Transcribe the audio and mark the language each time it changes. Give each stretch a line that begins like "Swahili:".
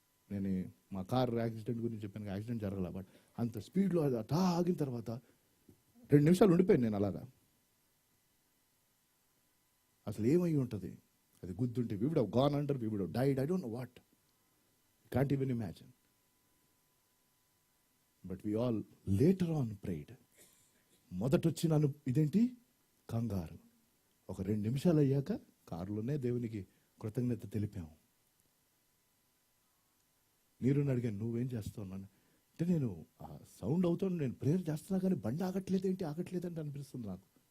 Telugu: నేను మా car accident గురించి చెప్పాను, యాక్సిడెంట్ జరగల, బట్ అంత స్పీడ్లో అది అటా ఆగిన తర్వాత 2 నిమిషాలు ఉండిపోయాను నేను అలాగా. అసలు ఏమై ఉంటుంది? అది గుద్దుంటే
English: we would have gone under, we would have died, I don't know what. Can't even imagine. But we all later on prayed.
Telugu: మొదటొచ్చిన ఇదేంటి? కంగారు. ఒక 2 నిమిషాలు అయ్యాక కారులోనే దేవునికి కృతజ్ఞత తెలిపాము. నీరుని అడిగాను, నువ్వేం చేస్తావు అంటే, నేను సౌండ్ అవుతాను, నేను ప్రేయర్ చేస్తున్నా కానీ బండి ఆగట్లేదేంటి అనిపిస్తుంది నాకు.